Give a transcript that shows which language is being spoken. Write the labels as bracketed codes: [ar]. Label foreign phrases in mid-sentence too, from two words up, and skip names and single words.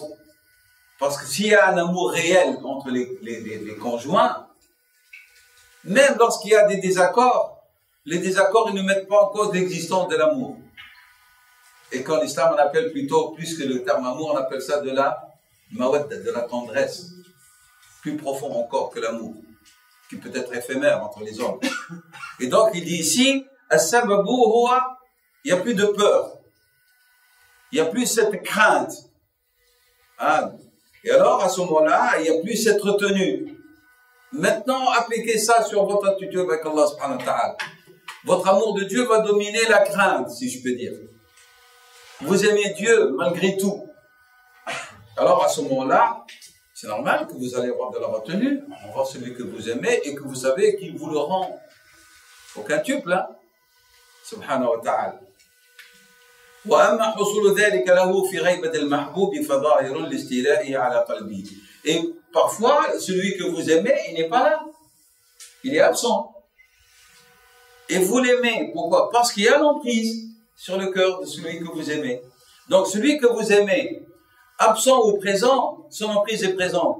[fr] Parce que s'il y a un amour réel entre les conjoints, même lorsqu'il y a des désaccords, les désaccords, ils ne mettent pas en cause l'existence de l'amour. Et qu'en islam, on appelle plutôt, plus que le terme amour, on appelle ça de la mawadda, de la tendresse. Plus profond encore que l'amour, qui peut être éphémère entre les hommes. Et donc, il dit ici, [ar] السبب هو, [fr] il n'y a plus de peur. Il n'y a plus cette crainte. Hein? Et alors, à ce moment-là, il n'y a plus cette retenue. Maintenant, appliquez ça sur votre attitude avec [ar] الله سبحانه وتعالى. [fr] Votre amour de Dieu va dominer la crainte, si je peux dire. Vous aimez Dieu malgré tout. Alors, à ce moment-là, c'est normal que vous allez avoir de la retenue envers celui que vous aimez et que vous savez qu'il vous le rend au quintuple, hein? [ar] سبحانه وتعالى. وأما حصول ذلك له في غيبة المحبوب فظاهر لاستيلائه على قلبه. [fr] Et parfois, celui que vous aimez, il n'est pas là. Il est absent. Et vous l'aimez. Pourquoi? Parce qu'il y a l'emprise sur le cœur de celui que vous aimez. Donc, celui que vous aimez, absent ou présent, son emprise est présente.